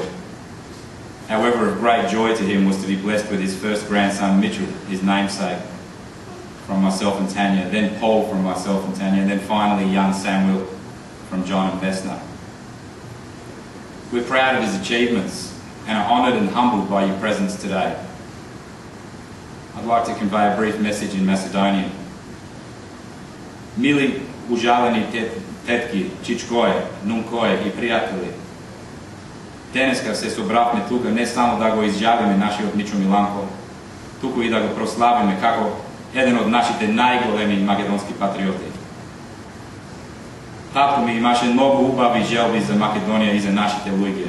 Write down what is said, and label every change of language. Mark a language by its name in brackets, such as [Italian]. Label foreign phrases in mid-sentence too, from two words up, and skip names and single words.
[English] However, of great joy to him was to be blessed with his first grandson, Mitchell, his namesake, from myself and Tanya, then Paul from myself and Tanya, and then finally young Samuel from John and Vesna. We're proud of his achievements and are honoured and humbled by your presence today. I'd like to convey a brief message in Macedonian. [Macedonian] Mili užaleni tetki, čičkoje, numkoje I prijatelji. Денеска се собравме тука не само да го изжалиме нашиот Мичо Миланко, туку и да го прославиме како еден од нашите најголеми македонски патриоти. Татко ми имаше многу убави желби за Македонија и за нашите луѓе.